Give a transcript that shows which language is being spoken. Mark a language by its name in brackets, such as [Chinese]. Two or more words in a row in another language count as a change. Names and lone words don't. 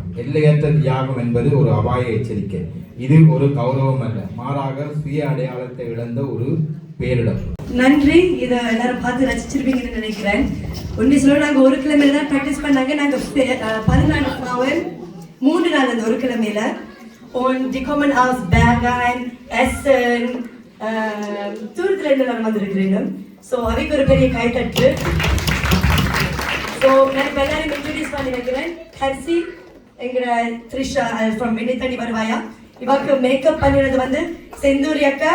[Tamil] எல்லையற்ற தியாகம் என்பது ஒரு அபாய எச்சரிக்கை. இது ஒரு கௌரவம் அல்ல, மாறாக சுய அடையாளத்தை இழந்த ஒரு பேரிடம். நன்றி. இதை எல்லாரும் பார்த்து ரசிச்சிருப்பீங்கன்னு நினைக்கிறேன். ஒன்று சொல்ல, நாங்கள் ஒரு கிழமையில தான் ப்ராக்டிஸ் பண்ணாங்க. நாங்கள் 14 3 நாள் அந்த ஒரு கிழமையில [German] und die kommen aus Bergheim, Essen, [Tamil] தூரத்துல இருந்து வந்திருக்கிறேன். ஸோ அவைக்கு ஒரு பெரிய கைத்தட்டு. ஸோ நான் இப்போ எல்லாரும் இன்ட்ரடியூஸ் பண்ணி வைக்கிறேன். ஹர்சி எங்களோட த்ரிஷா ஃப்ரம் வெண்ணித்தண்ணி வருவாயா. இவாக்கு மேக்கப் பண்ணினது வந்து செந்தூரி அக்கா.